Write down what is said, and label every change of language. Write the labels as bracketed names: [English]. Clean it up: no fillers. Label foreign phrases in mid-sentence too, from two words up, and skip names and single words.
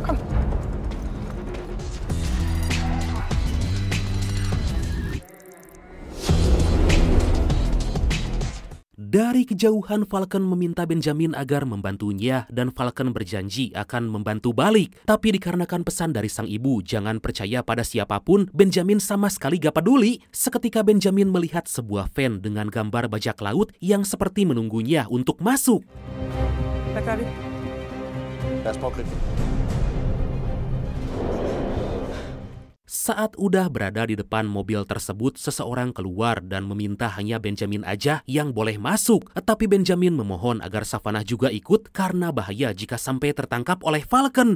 [Indonesian] Dari kejauhan Falcon meminta Benjamin agar membantunya dan Falcon berjanji akan membantu balik. Tapi dikarenakan pesan dari sang ibu jangan percaya pada siapapun, Benjamin sama sekali gak peduli. Seketika Benjamin melihat sebuah van dengan gambar bajak laut yang seperti menunggunya untuk masuk. [Danish] Hvad gør vi? Lad os prøve at gribe. [Indonesian] Saat udah berada di depan mobil tersebut, seseorang keluar dan meminta hanya Benjamin aja yang boleh masuk. Tapi Benjamin memohon agar Savannah juga ikut karena bahaya jika sampai tertangkap oleh Falcon.